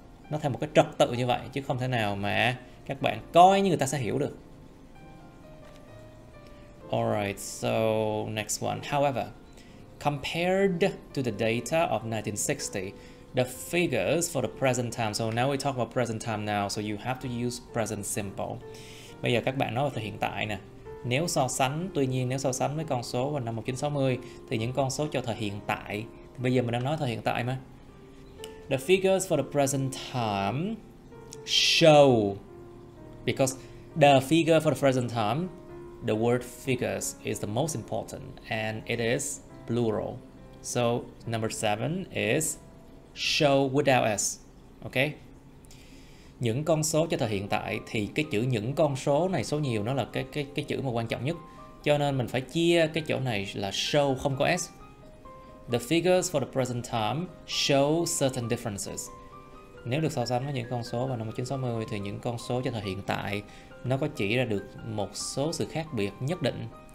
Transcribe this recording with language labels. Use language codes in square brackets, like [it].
[vi] Nó theo một cái trật tự như vậy chứ không thể nào mà các bạn coi như người ta sẽ hiểu được. [en] Alright, so next one. However, compared to the data of 1960, the figures for the present time. So now we talk about present time now, so you have to use present simple. [vi] Bây giờ các bạn nói về thời hiện tại nè. Nếu so sánh, tuy nhiên nếu so sánh với con số vào năm 1960 thì những con số cho thời hiện tại. Thì bây giờ mình đang nói thời hiện tại mà. [en] The figures for the present time show, because the figure for the present time, the word figures is the most important and it is plural. So number 7 is show without s. Okay? [vi] Những con số cho thời hiện tại thì cái chữ những con số này số nhiều nó là cái chữ mà quan trọng nhất. Cho nên mình phải chia cái chỗ này là show không có s. [en] The figures for the present time show certain differences. [vi] Nếu được so sánh với những con số vào năm 1960 thì những con số cho thời hiện tại nó có chỉ ra được một số sự khác biệt nhất định.